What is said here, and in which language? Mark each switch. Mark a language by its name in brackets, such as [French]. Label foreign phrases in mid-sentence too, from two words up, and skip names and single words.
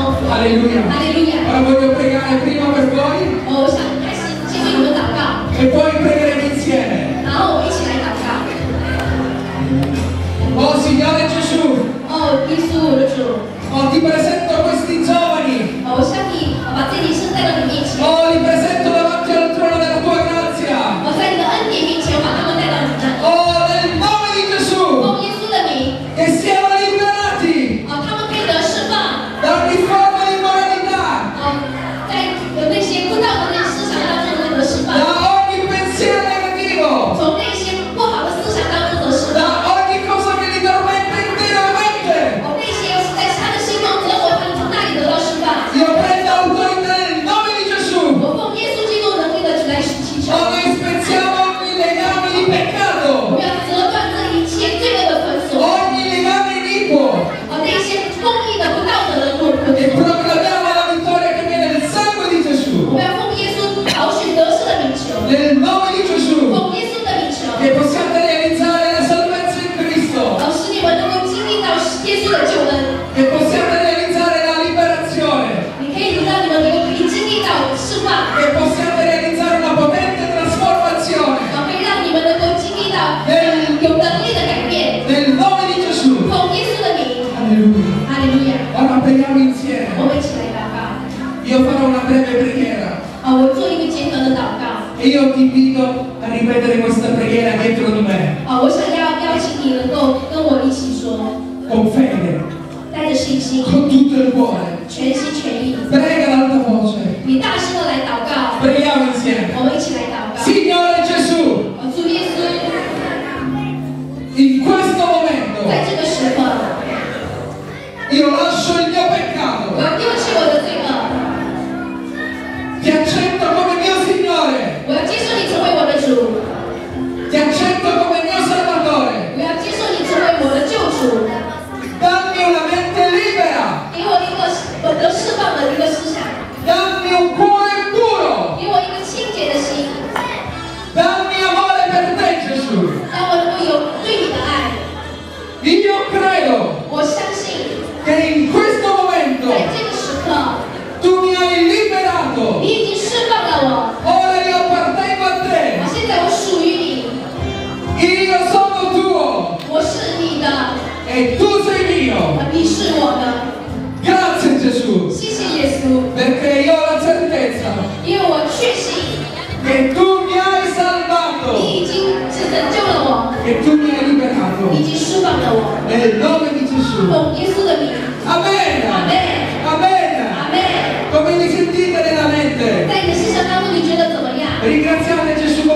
[Italian] Alleluia. [Chinese] 哈利路亚！ [Italian] Ora voglio pregare prima per voi [Chinese] 我想开始先为你们祷告， [Italian] e poi pregheremo insieme. [Chinese] 然后我们一起来祷告。 [Italian] Oh Signore Gesù, [Chinese] 耶稣我的主， [Italian] oh, ti presento questi giovani. [Chinese] 我向你把这里伸在了你面前， [Italian] Oh, li presento davanti al trono della tua grazia. [Chinese] 我在你的恩典面前，我把他们带到你那里。 [Italian] Oh, nel nome di Gesù, [Chinese] 奉耶稣的名， [Italian] che siano liberati [Chinese] 他们可以得释放。 [Italian] da ogni forma di immoralità, [Chinese] 在有那些不道德的思想当中得释放， [Italian] da ogni pensiero negativo, [Chinese] 从那些不好的思想当中得释 [Italian] da [Chinese] 放， [Italian] ogni cosa che li tormenta interiormente. [Chinese] 那些在他的心中折磨他们，从那里得到释放。 [Italian] Io prendo autorità nel nome di Gesù. [Chinese] 我奉耶稣基督能力的来祈求， [Italian] Oh, noi spezziamo ogni legame di [Chinese] 我 [Italian] peccato, [Chinese] 们要折断这一切罪恶的捆锁， [Italian] ogni legame iniquo [Chinese] 那些公义的不道德的捆 [Italian] e [Chinese] 锁。 [Italian] proclamiamo la vittoria che viene nel sangue di [Chinese] 我 [Italian] Gesù. [Chinese] 们要奉耶稣讨取得胜的名求， [Italian] Nel nome di Gesù, [Chinese] 奉耶稣的名求， [Italian] che possiate realizzare la salvezza in Cristo, [Chinese] 使你们能够经历到耶稣的救恩， [Italian] che possiate realizzare la liberazione, [Chinese] 你可以让你们能够经历到释放， [Italian] che possiate realizzare una potente trasformazione. [Chinese] 可以让你们能够经历到有能力的改变。 [Italian] Nel nome di Gesù. [Chinese] 奉耶稣的名， [Italian] Alleluia. [Chinese] 哈利路亚！ [Italian] Ora preghiamo insieme. [Chinese] 我们一起来祷告。 [Italian] Io farò una breve preghiera [Chinese] 我做一个简短的祷告。 [Italian] e io ti invito a ripetere questa preghiera dietro di me [Chinese] 我想要邀请你能够跟我一起说， [Italian] con fede, [Chinese] 带着信心， [Italian] con tutto il cuore. [Chinese] 全心全意， [Italian] Prega ad alta voce. [Chinese] 你大声的来祷告。 [Italian] Preghiamo insieme. [Chinese] 我们一起来祷告。 [Italian] Signore Gesù, [Chinese] 主耶稣， [Italian] in questo momento [Chinese] 在这个时刻， [Italian] io lascio il mio [Chinese] 我 [Italian] peccato, [Chinese] 要丢弃我的罪恶， [Italian] ti accetto come mio Signore, [Chinese] 我要接受你成为我的主， [Italian] ti accetto come mio Salvatore. [Chinese] 我要接受你成为我的救主， [Italian] Dammi una mente libera, [Chinese] 给我一个我得释放的一个思想， [Italian] dammi un cuore puro, [Chinese] 给我一个清洁的心， [Italian] dammi amore per te Gesù. [Chinese] 让我能够有对你的爱。 [Italian] Io credo [Chinese] 我相信， [Italian] che in questo momento [Chinese] 在这个时刻， [Italian] tu mi hai liberato. [Chinese] 你已经释放了我， [Italian] Ora io appartengo a te. [Chinese] 现在我属于你， [Italian] Io sono tuo [Chinese] 我是你的， [Italian] e tu sei mio. [Chinese] 你是我的。 [Italian] Grazie Gesù, [Chinese] 谢谢耶稣， [Italian] perché io ho la certezza [Chinese] 因为我确信 [Italian] che tu mi hai [Chinese] 你 [Italian] salvato, [Chinese] 已经拯救了我， [Italian] che tu mi hai [Chinese] 你已 [Italian] liberato. [Chinese] 经释放了我。 [Italian] Nel nome di Gesù. [Chinese] 奉耶稣的名， [Italian] Amen. [Chinese] 阿门， [Italian] Amen. [Chinese] 阿门。 [Italian] Come vi sentite nella mente? [Chinese] 在你的思想当中，你觉得怎么样？ [Italian] Ringraziate Gesù